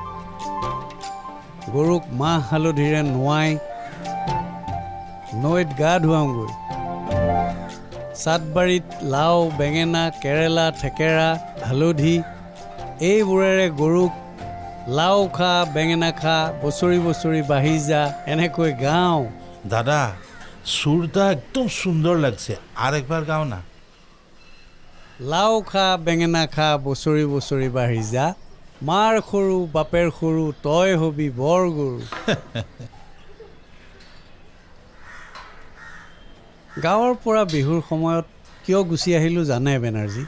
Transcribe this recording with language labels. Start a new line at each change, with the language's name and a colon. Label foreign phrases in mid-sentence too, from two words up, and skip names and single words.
Assamese: গৰুক মাহ হালধিৰে নোৱাই নৈত গা ধুৱাওঁগৈ। চাটবাৰীত লাও বেঙেনা কেৰেলা থেকেৰা হালধি এইবোৰেৰে গৰুক লাও খা বেঙেনা খা বছৰি বছৰি বাঢ়ি যা এনেকৈ গাওঁ।
Bangla: দাদা, সুৰটা একদম সুন্দর লাগছে, আর একবার গাও না।
Assamese: লাও খা বেঙেনা খা বছৰি বছৰি বাঢ়ি যা, মাৰ সৰু বাপেৰ সৰু তই হবি বৰ গৰু। গাঁৱৰ পৰা বিহুৰ সময়ত কিয় গুচি আহিলোঁ জানে বেনাৰ্জী?